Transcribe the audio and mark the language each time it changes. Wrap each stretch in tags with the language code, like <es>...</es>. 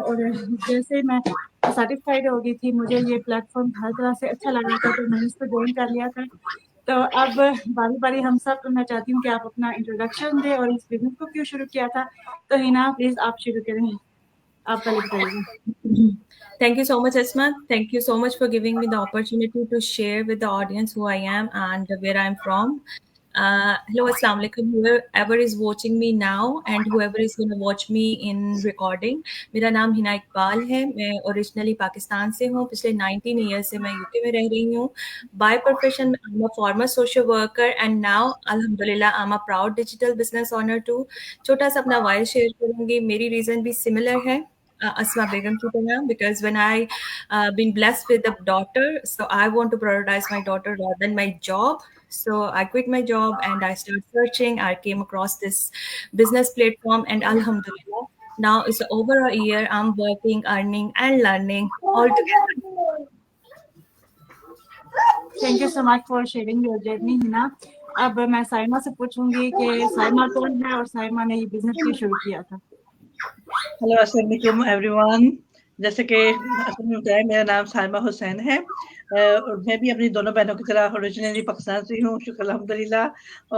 <hi>और जैसे ही मैं सेटिस्फाइड हो गई थी, मुझे ये प्लेटफॉर्म हर तरह से अच्छा लगा था, तो मैंने इसको ज्वाइन कर लिया था। तो अब बारी बारी हम सब, मैं चाहती हूँ कि आप अपना इंट्रोडक्शन दें और इस बिजनेस को क्यों शुरू किया था। तो हिना, प्लीज आप शुरू करें, आप पहले बताइए।</hi> <en>Thank you so much, Asma. Thank you so much for giving me the opportunity to share with the audience who I am and where I'm from. Hello, Assalamu alaikum, whoever is watching me now and whoever is going to watch me in recording.</en> <hi>मेरा नाम हिना इकबाल है। मैं originally Pakistan से हूँ। पिछले 19 years से मैं UK में रह रही हूँ।</hi> <en>By profession I am a former social worker and now अल्हम्दुलिल्लाह I am a proud digital business owner too.</en> <hi>छोटा सा अपना वॉइस शेयर करूँगी। मेरी रीज़न भी सिमिलर है Asma Begum ki tarah,</hi> <en>because when I been blessed with a daughter, so I want to prioritize my daughter rather than my job. So I quit my job and I started searching. I came across this business platform and Alhamdulillah, now it's over a year. I'm working, earning, and learning all together. Thank you so much for sharing your journey, Hina.</en> <hi>अब मैं साइमा से पूछूंगी कि साइमा कौन है और साइमा ने ये बिजनेस क्यों शुरू किया था। हेलो, अस्सलाम वालेकुम एवरीवन। जैसे कि आपने बताया, मेरा नाम साइमा हुसैन है और मैं भी अपनी दोनों बहनों की तरह ओरिजिनली पाकिस्तान से हूँ, शुक्र अल्हम्दुलिल्लाह।</hi>